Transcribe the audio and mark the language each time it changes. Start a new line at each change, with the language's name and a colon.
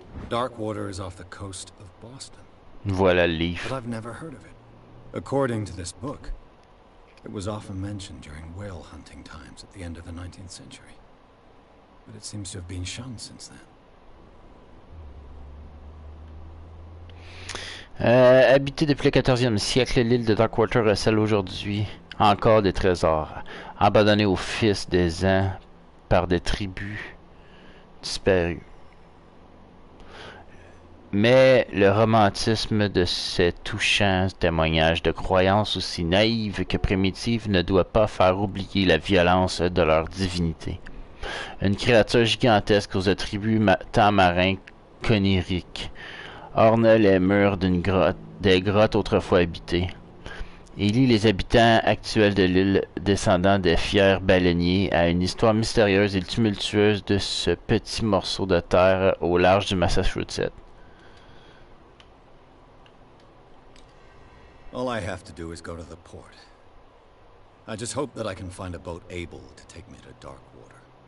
English: Darkwater is off the coast of Boston.
French: Voilà le
English: But
French: livre.
English: I've never heard of it. According to this book, it was often mentioned during whale hunting times at the end of the 19th century. But it seems to have been shunned since then.
French: Habitée depuis le 14e siècle, l'île de Darkwater recèle aujourd'hui encore des trésors, abandonnés aux fils des ans par des tribus disparues. Mais le romantisme de ces touchants témoignages de croyances aussi naïves que primitives ne doit pas faire oublier la violence de leur divinité. Une créature gigantesque aux attributs temps marins conériques orne les murs des grottes autrefois habitées. Il lie les habitants actuels de l'île, descendants des fiers baleiniers, à une histoire mystérieuse et tumultueuse de ce petit morceau de terre au large du Massachusetts.
English: All I have to do is go to the port. I just hope that I can find a boat able to take me to dark water.